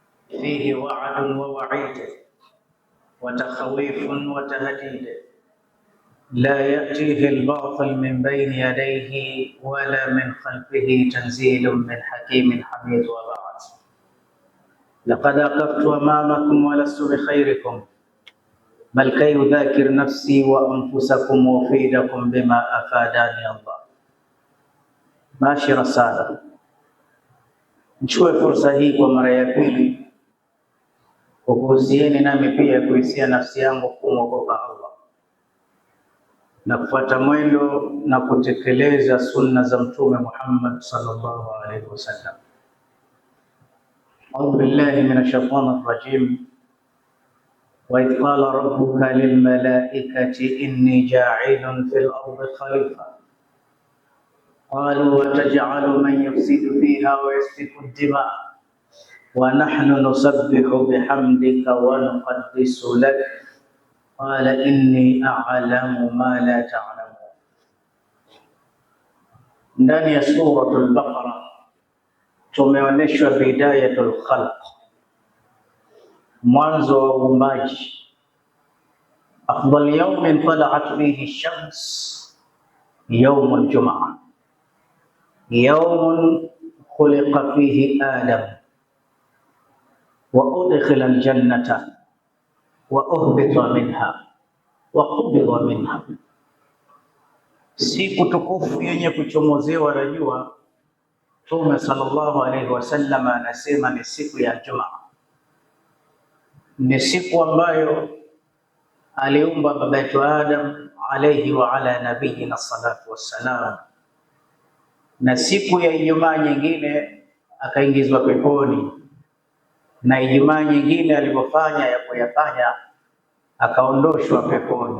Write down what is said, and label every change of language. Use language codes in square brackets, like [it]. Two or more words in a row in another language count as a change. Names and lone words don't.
[ar] فيه وعد ووعيد وتخويف وتهديد لا يأتيه الباطل من بين يديه ولا من خلفه تنزيل من حكيم حميد. وبعد، لقد أقفت أمامكم ولست بخيركم بل كي أذاكر نفسي وأنفسكم وأفيدكم بما أفاداني الله. [sw] Mashira sana, nichukue fursa hii kwa mara ya pili kukuhusieni nami pia kuhusia nafsi yangu kumwogopa Allah na kufuata mwendo na kutekeleza sunna za Mtume Muhammad [ar] صلى الله عليه وسلم. أعوذ بالله من الشيطان الرجيم. وإذ قال ربك للملائكة إني جاعل في الأرض خليفة قالوا وتجعل من يفسد فيها ويسفك الدماء ونحن نسبح بحمدك ونقدس لك قال إني أعلم ما لا تعلمون. [sw] Ndani ya suratul Baqara tumeonyeshwa [ar] بداية الخلق, [sw] mwanzo wa uumbaji. [ar] أفضل يوم طلعت فيه الشمس يوم الجمعة يوم خلق فيه آدم وأدخل الجنة وأهبط منها وقبض منها. [sw] Siku tukufu yenye kuchomozewa na jua, Mtume [ar] صلى الله عليه وسلم [sw] anasema ni siku ya Jumaa. Ni siku ambayo aliumba baba yetu Adam [ar] عليه وعلى نبينا الصلاة والسلام, [sw] na siku ya Ijumaa nyingine akaingizwa peponi, na Ijumaa nyingine alipofanya ya kuyafanya akaondoshwa peponi.